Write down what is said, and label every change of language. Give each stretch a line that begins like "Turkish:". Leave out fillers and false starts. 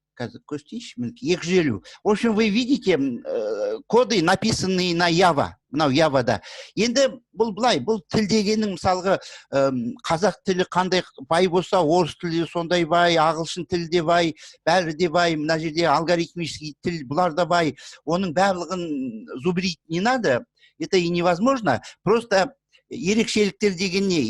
Kazakh: Қазір көрсетейінші, мінекей
Russian: 250. В общем, вы видите коды, написанные на Java,
Kazakh: мынау Javада. Енді бұл былай, бұл тіл дегеннің мысалғы қазақ тілі қандай бай болса, орыс тілі сондай бай, ағылшын тілі де бай, бәрі де бай, мына жерде алгоритмический тіл, бұлар да бай. Оның барлығын
Russian: зубрить не надо, это и невозможно.
Kazakh: Просто ерекшеліктер деген не?